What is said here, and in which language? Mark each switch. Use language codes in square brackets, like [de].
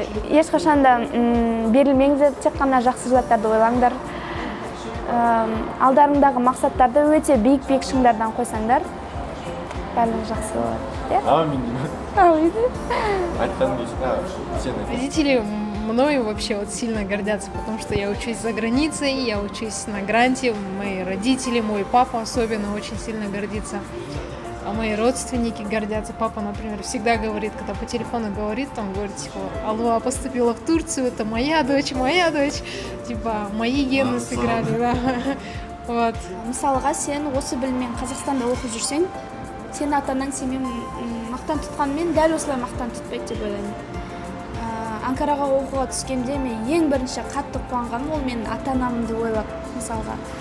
[kk] Ешқашан да берілмеңдер, тек қана жақсы заттарды ойлаңдар. Алдарыңдағы мақсаттарды өте биік шыңдардан қойсаңдар, бәрі жақсы болады. Амин. Айтқан дейсің, сен. [ru] Родители мною вообще вот сильно гордятся, потому что я учусь за границей, я учусь на гранте, мои родители, мой папа особенно очень сильно гордится. А мои родственники гордятся. Папа, например, всегда говорит, когда по телефону говорит, там говорит, типа, Алуа поступила в Турцию, это моя дочь. Типа, мои гены сыграли, да. Вот. [kk] Мысалға, сен осы біліммен Қазақстанда оқып жүрсең, сен ата-анаң сенен мақтан тұтқанмен дәл осылай мақтан тұтпайды деп ойлаймын. Анкараға оқуға түскенде мен ең бірінші қатты қуанғаным ол мен ата-анамды ойлап, мысалға.